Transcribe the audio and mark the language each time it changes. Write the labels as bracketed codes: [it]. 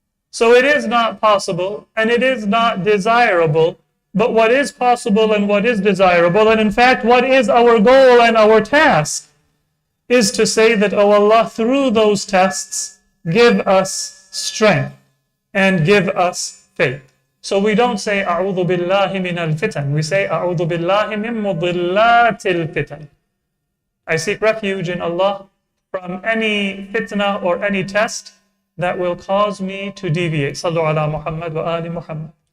[en] So it is not possible and it is not desirable, but what is possible and what is desirable, and in fact what is our goal and our task, is to say that, oh Allah, through those tests, give us strength and give us faith. So we don't say, [ar] أعوذ بالله من الفتن. [en] We say, [ar] أعوذ بالله من مضلات الفتن. [en] I seek refuge in Allah from any fitna or any test that will cause me to deviate. [ar] Sallu ala Muhammad wa ali Muhammad.